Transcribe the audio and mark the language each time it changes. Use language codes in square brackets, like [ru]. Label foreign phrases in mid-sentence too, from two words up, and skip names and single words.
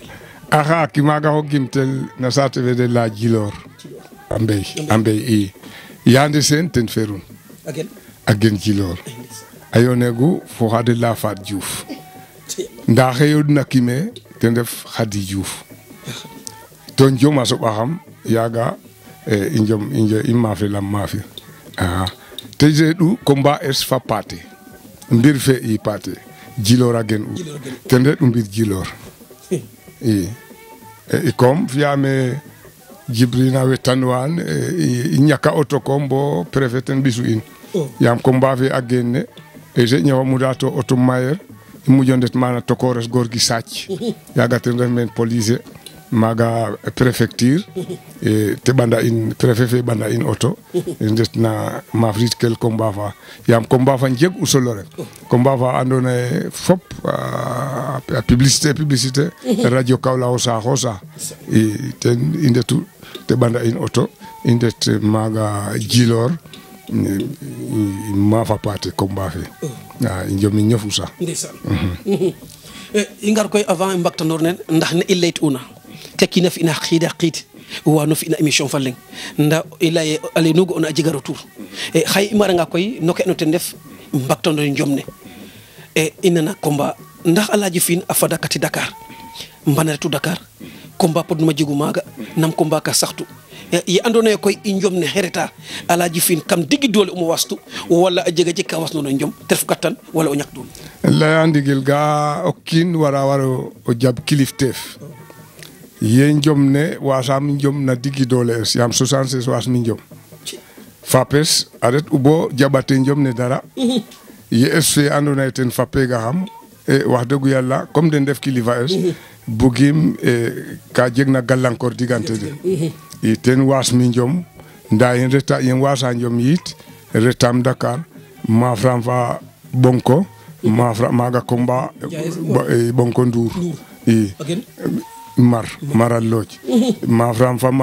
[srr] axa kimaga xo gimtel na saate fe de la Djilor a mbey i Yande Sene ten ferun a gen Djilor a yonegu fo Khady la Fat Diouf nda xe yodna kime ten ref Khady Diouf to njom a soɓaxam yaga i mafelam mafir te reɗu combat es fa pate mbir fe i pate Djilor a gen u ten reɗu mbir Djilor i comme fiyame Djibrina wetanwan i ñaka auto kom bo préfet ten ɓisu in yaam combat fe a genne e je ñawa muda to auto mayer i mujo ndet mana tokores Gorgui Sac yaga ten ref men police maga préfecture te ɓanda in préfet fe ɓanda in auto ndet na mafrit kel combat fa yaam combat fa jeg u solo rek combat fa andona ye fop a publicité radio Kaolack o saax o saax ten i ndetu te ɓanda in auto i ndet maga Djilor mafa pate combat fe i njomi ñofu sax i ngar koy avant i mbaktandoor nen ndax ne i layt'una tekina fi'na xiida xiid wano fi'na émission fa leŋ nda i laye ale nu ga'oona a jega retour xaye i maranga koy no ke no ten ref mbaktandoor njom ne i nana combat ndax Alaaji Fiine a fada kati Dakar mbana retu Dakar combat podnuma jegu maaga nam combat ka saxtu ye andoona yee koy i njom ne xereta Alaaji Fiine kam digi doole um wastu wala a jega jeg ka wasnoona njom te ref kattan wala o ñak doole laya ndigil ga o kiin wara waro o jab kilifteef ye njom ne wasaam njom na digi doole es yaam 76 wasmi njom fapes a ret u bo jaɓate njom ne dara ye es fe andoona yee ten fapega xam [wo] wax dëgg yàlla [srr] comme den def kilifa es bugim ka jeg na gàllankoor diggante den i ten waas mi njom nda yen waasa njom yit retam Dakar mafram fa bonko maaga combat bonko Ndour i maral looj mafram fa